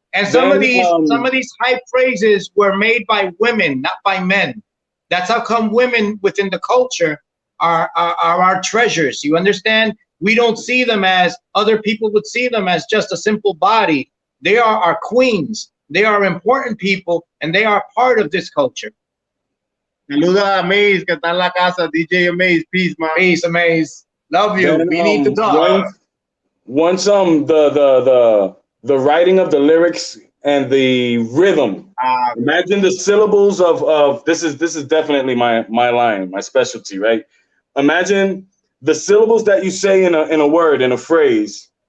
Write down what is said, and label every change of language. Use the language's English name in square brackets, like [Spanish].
[English] And some of these hype phrases were made by women, not by men. That's how come women within the culture are our treasures. You understand? We don't see them as other people would see them as just a simple body. They are our queens. They are important people, and they are part of this culture. [Spanish] Saluda a Amaze, que está en la casa. [English] DJ Amaze, peace, man. Peace, Amaze. Love you. Then, we need to talk. Once the writing of the lyrics and the rhythm. Imagine the syllables of this is definitely my line, my specialty, right? Imagine the syllables that you say in a word, in a phrase.